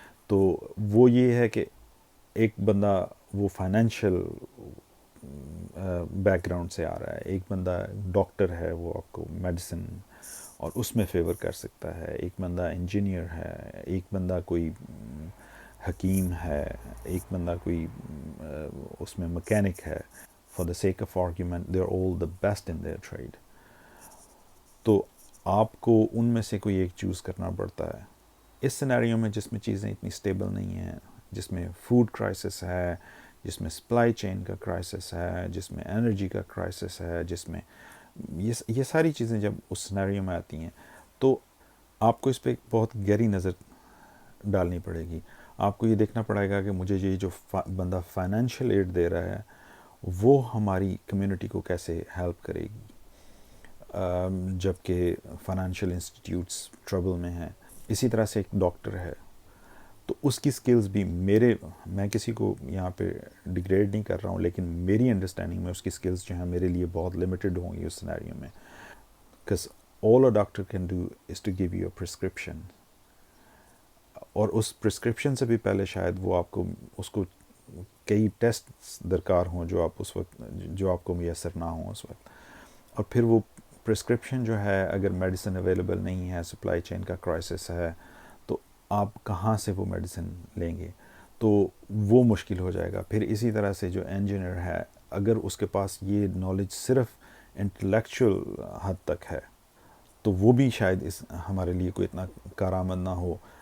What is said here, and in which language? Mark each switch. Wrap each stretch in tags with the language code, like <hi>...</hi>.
<ur>تو وہ یہ ہے کہ ایک بندہ وہ فائنینشیل بیک گراؤنڈ سے آ رہا ہے، ایک بندہ ڈاکٹر ہے، وہ آپ کو میڈیسن اور اس میں فیور کر سکتا ہے، ایک بندہ انجینئر ہے، ایک بندہ کوئی حکیم ہے، ایک بندہ کوئی اس میں مکینک ہے.</ur> <en>For the sake of argument they are all the best in their trade.</en> <ur>تو آپ کو ان میں سے کوئی ایک چوز کرنا پڑتا ہے. اس سینیریو میں جس میں چیزیں اتنی سٹیبل نہیں ہیں، جس میں فوڈ کرائسس ہے، جس میں سپلائی چین کا کرائسس ہے، جس میں انرجی کا کرائسس ہے، جس میں یہ ساری چیزیں جب اس سینیریو میں آتی ہیں، تو آپ کو اس پہ بہت گہری نظر ڈالنی پڑے گی. آپ کو یہ دیکھنا پڑے گا کہ مجھے یہ جو بندہ فائنینشیل ایڈ دے رہا ہے وہ ہماری کمیونٹی کو کیسے ہیلپ کرے گی، جبکہ فائنینشیل انسٹیٹیوٹس ٹربل میں ہیں. اسی طرح سے ایک ڈاکٹر ہے، تو اس کی سکلز بھی میں کسی کو یہاں پہ ڈیگریڈ نہیں کر رہا ہوں، لیکن میری انڈرسٹینڈنگ میں اس کی سکلز جو ہیں میرے لیے بہت لمیٹڈ ہوں گی اس سینیریو میں.</ur> <en>because all a doctor can do is to give you a prescription.</en> <ur>اور اس پرسکرپشن سے بھی پہلے شاید وہ اس کو کئی ٹیسٹ درکار ہوں جو آپ کو میسر نہ ہوں اس وقت. اور پھر وہ پرسکرپشن جو ہے، اگر میڈیسن اویلیبل نہیں ہے، سپلائی چین کا کرائسس ہے، تو آپ کہاں سے وہ میڈیسن لیں گے؟ تو وہ مشکل ہو جائے گا. پھر اسی طرح سے جو انجینئر ہے، اگر اس کے پاس یہ نالج صرف انٹلیکچوئل حد تک ہے تو وہ بھی شاید ہمارے لیے کوئی اتنا کارآمد نہ ہو.</ur>